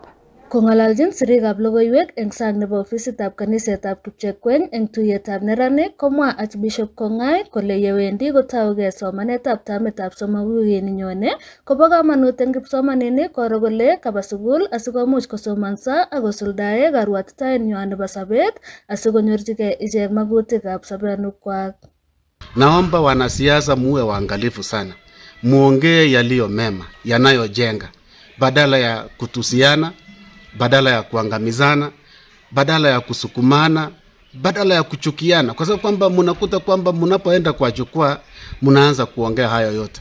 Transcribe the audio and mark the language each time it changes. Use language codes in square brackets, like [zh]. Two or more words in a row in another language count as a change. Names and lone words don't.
[kln] Kong'alaljin siriikab logoiwek eng sang nebo ofisitab kanisetab Kipchekweny eng tuiyetab neranik komwa Archbishop Kongai kole yewendi kotaugei somanetab tamitab somok wikit nenyone kobo kamanut eng kipsomaninik koro kole kaba sukul asikomuch kosomanso ak kosuldae karwatitaenywai nebo sobet asikonyorchigei ichek magutikab sobonwekwak. [sw] Naomba wanasiasa muwe waangalifu sana, muongee yaliyo mema yanayojenga badala ya kutusiana, badala ya kuangamizana, badala ya kusukumana, badala ya kuchukiana, kwa sababu kwamba mnakuta kwamba mnapoenda kwa jukwaa mnaanza kuongea hayo yote.